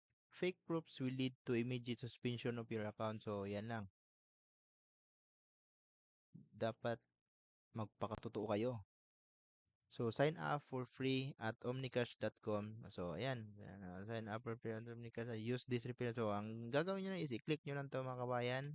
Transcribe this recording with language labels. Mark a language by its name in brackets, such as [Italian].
[English] Fake proofs will lead to immediate suspension of your account. [Filipino] So, yan lang. Dapat magpakatotoo kayo. [English] So, sign up for free at omnicash.com. [Filipino] So, ayan. [English] Sign up for free at omnicash. Use this referral. [Filipino] So, ang gagawin nyo na is i-click nyo lang to mga kabayan.